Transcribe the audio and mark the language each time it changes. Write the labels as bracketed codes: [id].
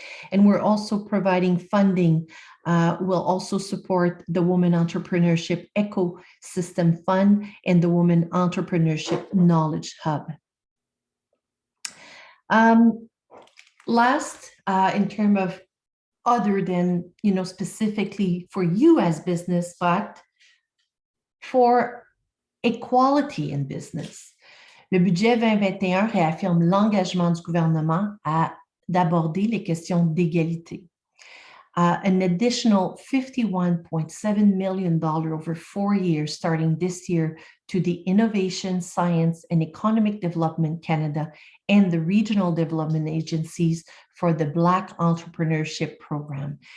[en] And we're also providing funding. We'll also support the Women Entrepreneurship Ecosystem Fund and the Women Entrepreneurship Knowledge Hub. Last, in terms of other than, specifically for you as business, but for equality in business. [fr] Le budget 2021 réaffirme l'engagement du gouvernement d'aborder les questions d'égalité. [en] An additional $51.7 million over 4 years, starting this year, to the Innovation, Science, and Economic Development Canada and the regional development agencies for the Black Entrepreneurship Program.